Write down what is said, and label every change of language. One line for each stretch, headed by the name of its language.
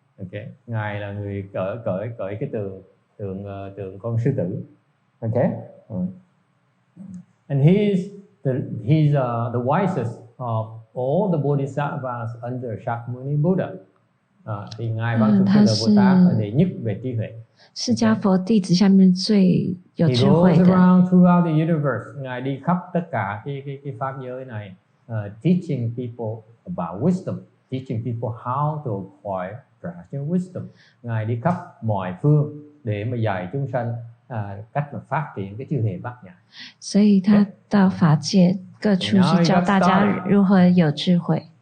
Vietnamese: Okay, ngài là người cởi cái tượng con sư tử.
English: Okay, and he's the wisest of all the bodhisattvas under Shakyamuni Buddha.
Vietnamese: Thì ngài Văn Thủ Sư là Bồ Tát đệ nhất về trí huệ.
Chinese: 释迦佛弟子下面最有智慧
English: He goes
Chinese: 的。
English: around throughout the universe.
Vietnamese: Ngài đi khắp tất cả cái pháp giới này,
English: teaching people about wisdom, teaching people how to acquire practical wisdom.
Vietnamese: Ngài đi khắp mọi phương để mà dạy chúng sanh cách mà phát triển cái
Chinese: 智慧
Vietnamese: bát nhã.
Chinese: 所以他到法界各处是教大家如何有智慧。